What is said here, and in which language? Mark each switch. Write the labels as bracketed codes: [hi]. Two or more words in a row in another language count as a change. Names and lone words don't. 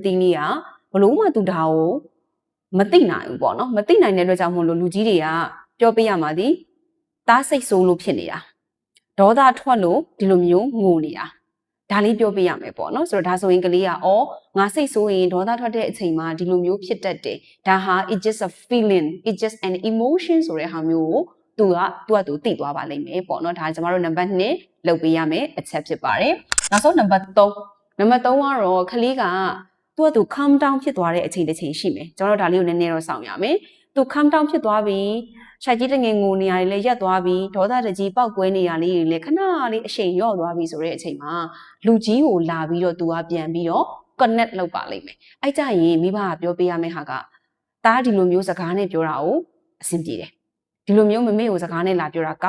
[my] တိလေးကဘလို့မှသူဒါကိုမသိနိုင်ဘူးပေါ့နော်မသိနိုင်တဲ့အတွက်ကြောင့်မို့လို့လူကြီးတွေကပြောပေးရမှာဒီသားစိတ်ဆိုးလို့ဖြစ်နေတာဒေါသထွက်လို့ဒီလိုမျိုးငိုနေတာဒါလေးပြောပေးရမယ်ပေါ့နော်ဆိုတော့ဒါဆိုရင်ကလေးကအော်ငါစိတ်ဆိုးရင်ဒေါသထွက်တဲ့အချိန်မှာဒီလိုမျိုးဖြစ်တတ်တယ်ဒါဟာ [en] it just a feeling it just an emotion [my] ဆိုတဲ့ဟာမျိုးကိုသူသိသွားပါလိမ့်မယ်ပေါ့နော်ဒါကျမတို့နံပါတ်2လုပ်ပေးရမယ်အချက်ဖြစ်ပါတယ်နောက်ဆုံးနံပါတ်3ကတော့ကလေးကသူ [en] calm down [my] ဖြစ်သွားတဲ့အချိန်တစ်ချိန်ရှိမယ်ကျွန်တော်တို့ဒါလေးကိုနည်းနည်းတော့စောင့်ရမယ်သူ [en] calm down [my] ဖြစ်သွား ပြီးရှိုက်ကြီးတငယ်ငိုနေရတယ်လည်းရက်သွားပြီးဒေါသတကြီးပောက်ကွဲနေရလေးတွေလည်းခဏလေးအရှိန်လျော့သွားပြီးဆိုတဲ့အချိန်မှာလူကြီးကိုလာပြီးတော့သူကပြန်ပြီးတော့ connect လုပ် ပါလိမ့်မယ်အဲ့ကြရင်မိဘကပြောပေးရမယ့်ဟာကတားဒီလိုမျိုးစကားနဲ့ပြောတာကိုအဆင်ပြေတယ်ဒီလိုမျိုးမမေကိုစကားနဲ့လာပြောတာကော